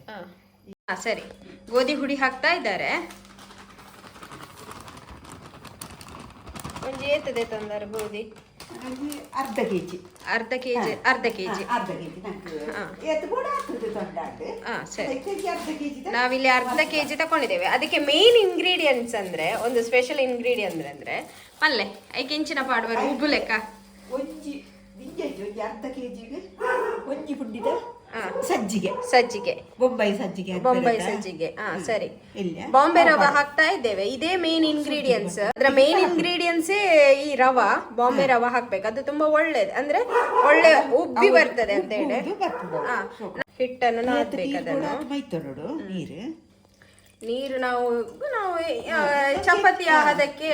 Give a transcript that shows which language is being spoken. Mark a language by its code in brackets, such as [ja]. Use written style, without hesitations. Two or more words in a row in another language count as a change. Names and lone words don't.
[kn] ಸರಿ, ಗೋಧಿ ಹುಡಿ ಹಾಕ್ತಾ ಇದ್ದಾರೆ. ಒಂದು ಏತದೆ ತಂದಾರ ಗೋಧಿ? ಅರ್ಧ ಕೆಜಿ. ಅರ್ಧ ಕೆಜಿ. ನಾವಿಲ್ಲಿ ಅರ್ಧ ಕೆಜಿ ತಕೊಂಡಿದ್ದೇವೆ. ಅದಕ್ಕೆ [en] main ingredients [kn] ಅಂದ್ರೆ, ಒಂದು [en] special ingredient [kn] ಅಂದ್ರೆ [tcy] ಪಲ್ಲೆ ಐಕೆ ಇಂಚಿನ ಪಾಡುವ ಉಬ್ಬು ಲೆಕ್ಕ ಒಂಜಿ ಅರ್ಧ ಕೆಜಿಗೆ ಒಂಜಿ ಪುಂಡಿದ ಸಜ್ಜಿಗೆ ಬೊಂಬೈ ಸಜ್ಜಿಗೆ. [kn] ಸರಿ, ಬಾಂಬೆ ರವ ಹಾಕ್ತಾ ಇದ್ದೇವೆ. ಇದೇ [en] main ingredients. [kn] ಅದ್ರ [en] main ingredients [kn] ಈ ರವ, ಬಾಂಬೆ ರವ ಹಾಕ್ಬೇಕು. ಅದು ತುಂಬಾ ಒಳ್ಳೇದು, ಅಂದ್ರೆ ಒಳ್ಳೆ ಉಬ್ಬಿ ಬರ್ತದೆ ಅಂತ ಹೇಳಿ. ಹಿಟ್ಟನ್ನು ನಾದ್ಬೇಕು. ಅದನ್ನು ನೀರು ನಾವು ಚಪಾತಿ ಅದಕ್ಕೆ